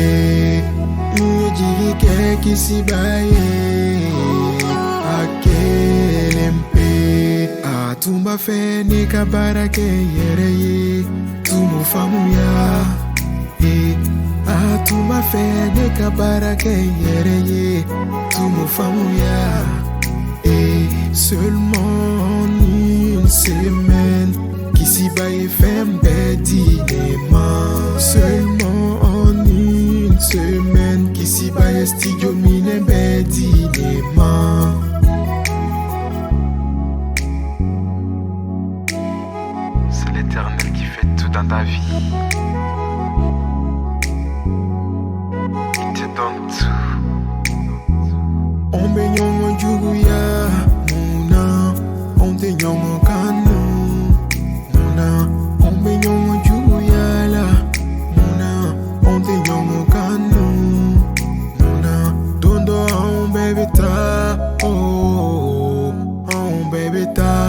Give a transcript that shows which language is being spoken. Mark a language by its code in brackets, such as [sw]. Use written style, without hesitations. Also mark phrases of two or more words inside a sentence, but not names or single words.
[bm] N ye jigi kɛ kisiba ye, a kelen pe. A tun b'a fɛ ne ka baara kɛ yɛrɛ ye, tun m'o faamuya. A tun b'a fɛ ne ka baara kɛ yɛrɛ ye, tun m'o faamuya. [fr] Seulement en une semaine, [bm] kisiba ye fɛn bɛɛ di ne ma. [fr] Seulement en une semaine, [bm] kisiba ye studio minɛn bɛɛ di ne ma. [fr] C'est l'Éternel qui fait tout dans ta vie. Il te donne tout. [bm] On be ɲɔgɔn juguya munna, on tɛ ɲɔgɔn kanu munna. On be ɲɔgɔn juguya la munna, on tɛ ɲɔgɔn kanu munna. Don dɔ anw bɛɛ bɛ taa, anw bɛɛ bɛ taa.